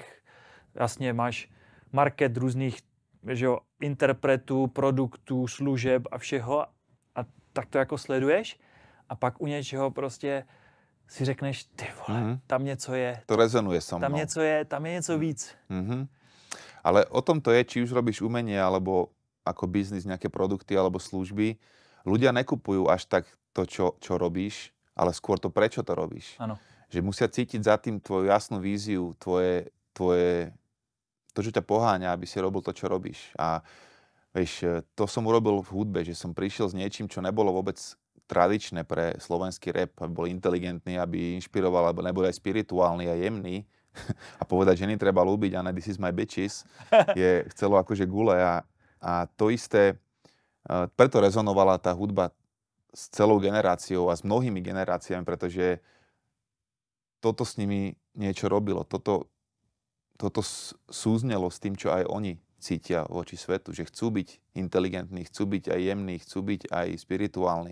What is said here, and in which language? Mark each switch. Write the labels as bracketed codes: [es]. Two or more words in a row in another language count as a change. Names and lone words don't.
[cs] Vlastně máš market různých, že jo, interpretů, produktů, služeb a všeho a tak to jako sleduješ a pak u něčeho prostě si řekneš, ty vole, tam něco je. [sk] To rezonuje so mnou. [cs] Tam je něco víc. [sk] Ale o tom to je, či už robíš umenie, alebo ako biznis, nejaké produkty alebo služby. Ľudia nekupujú až tak to, čo robíš, ale skôr to, prečo to robíš. Ano. Že musia cítiť za tým tvoju jasnú víziu, to, čo ťa poháňa, aby si robil to, čo robíš. A vieš, to som urobil v hudbe, že som prišiel s niečím, čo nebolo vôbec tradičné pre slovenský rap, aby bol inteligentný, aby inšpiroval, alebo nebol aj spirituálny a jemný. A povedať, ženy treba ľúbiť, a ne [en] this is my bitches, [sk] chcelo akože gule. A to isté, preto rezonovala tá hudba s celou generáciou a s mnohými generáciami, pretože toto s nimi niečo robilo. Toto súznelo s tým, čo aj oni cítia voči svetu, že chcú byť inteligentní, chcú byť aj jemní, chcú byť aj spirituálni.